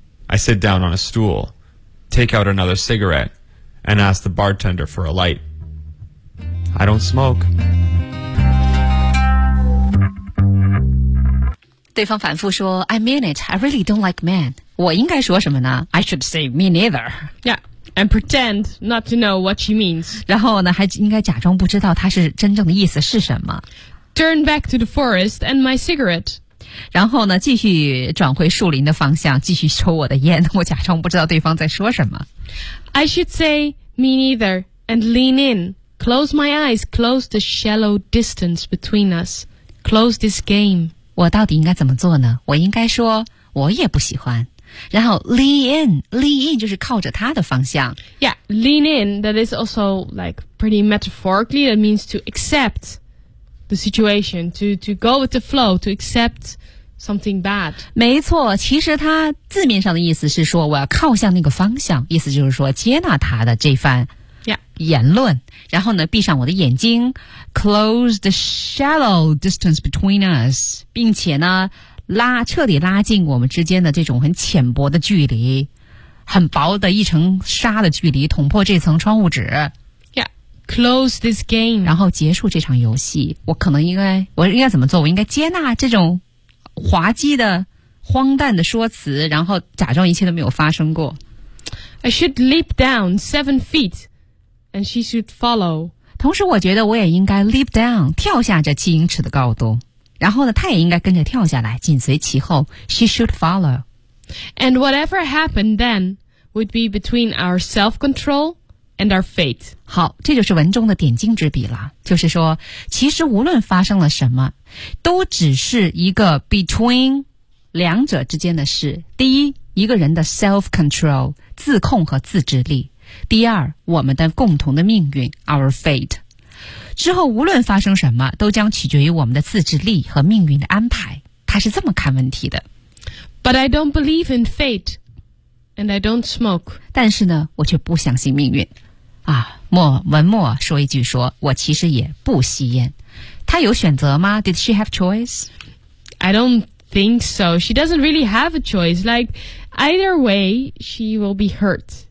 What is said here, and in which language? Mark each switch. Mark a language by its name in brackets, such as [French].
[English] I sit down on a stool, take out another cigarette, and ask the bartender for a light. I don't smoke. [Chinese] 对方反复说 [English] I mean it, I really don't like men. [Chinese] 我应该说什么呢 [English] I should say me neither. Yeah. And pretend not to know what she means. [Chinese] 然后呢，还应该假装不知道她是真正的意思是什么。 [English] Turn back to the forest and my cigarette. [Chinese] 然后呢，继续转回树林的方向，继续抽我的烟。我假装不知道对方在说什么。 [English] I should say me neither and lean in. Close my eyes, close the shallow distance between us. Close this game. [Chinese] 我到底应该怎么做呢？我应该说我也不喜欢。然后 [English] lean in [Chinese] 就是靠着他的方向 [English] Yeah, lean in, that is also like pretty metaphorically, that means to accept the situation, to go with the flow, to accept something bad. [Chinese] 没错，其实他字面上的意思是说我要靠向那个方向，意思就是说接纳他的这番言论、 [English] yeah. [Chinese] 然后呢闭上我的眼睛 [English] close the shallow distance between us, [Chinese] 并且呢彻底拉近我们之间的这种很浅薄的距离，很薄的一层纱的距离，捅破这层窗户纸。 [English] Yeah, close this game. [Chinese] 然后结束这场游戏。我应该怎么做？我应该接纳这种滑稽的、荒诞的说辞，然后假装一切都没有发生过。 [English] I should leap down 7 feet, and she should follow. [Chinese] 同时，我觉得我也应该 [English] leap down, [Chinese] 跳下这7英尺的高度。然后呢，他也应该跟着跳下来，紧随其后。 [English] She should follow. And whatever happened then would be between our self-control and our fate. [Chinese] 好，这就是文中的点睛之笔了。就是说，其实无论发生了什么，都只是一个 between 两者之间的事。第一，一个人的 self-control 自控和自制力；第二，我们的共同的命运 [English] our fate。 [Chinese] 之后无论发生什么都将取决于我们的自制力和命运的安排，他是这么看问题的。 [English] But I don't believe in fate and I don't smoke. [Chinese] 但是呢我却不相信命运啊。文末说一句，说我其实也不吸烟。他有选择吗？ [English] Did she have choice? I don't think so. She doesn't really have a choice. Like either way she will be hurt.